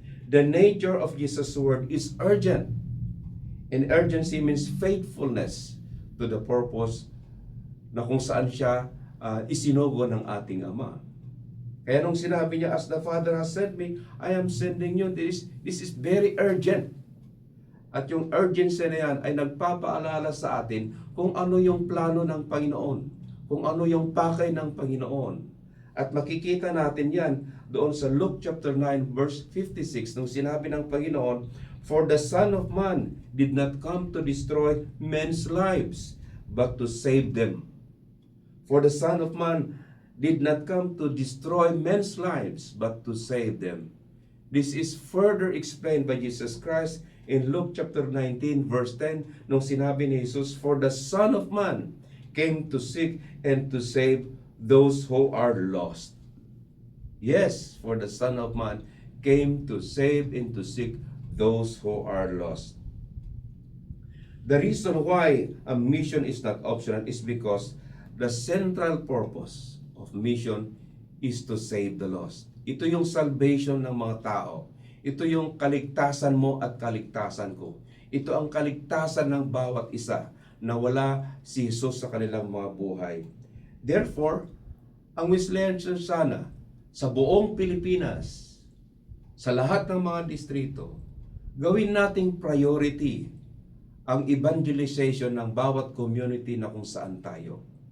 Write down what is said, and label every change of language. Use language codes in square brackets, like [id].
[en] The nature of Jesus' word is urgent. And urgency means faithfulness to the purpose [tl] na kung saan siya isinugo ng ating Ama. Kaya nung sinabi niya, [en] "As the Father has sent me, I am sending you." This is very urgent. [tl] At yung urgency na yan ay nagpapaalala sa atin kung ano yung plano ng Panginoon, kung ano yung pakay ng Panginoon. At makikita natin yan doon sa Luke chapter 9 verse 56 nung sinabi ng Panginoon, [en] "For the Son of Man did not come to destroy men's lives, but to save them." For the Son of Man did not come to destroy men's lives, but to save them. This is further explained by Jesus Christ in Luke chapter 19 verse 10 [tl] nung sinabi ni Jesus, [en] "For the Son of Man came to seek and to save those who are lost." Yes, for the Son of Man came to save and to seek those who are lost. The reason why a mission is not optional is because the central purpose of mission is to save the lost. [tl] Ito yung salvation ng mga tao. Ito yung kaligtasan mo at kaligtasan ko. Ito ang kaligtasan ng bawat isa na wala si Jesus sa kanilang mga buhay. Therefore, ang Wesleyan Church sana sa buong Pilipinas, sa lahat ng mga distrito, gawin nating priority ang evangelization ng bawat community na kung saan tayo.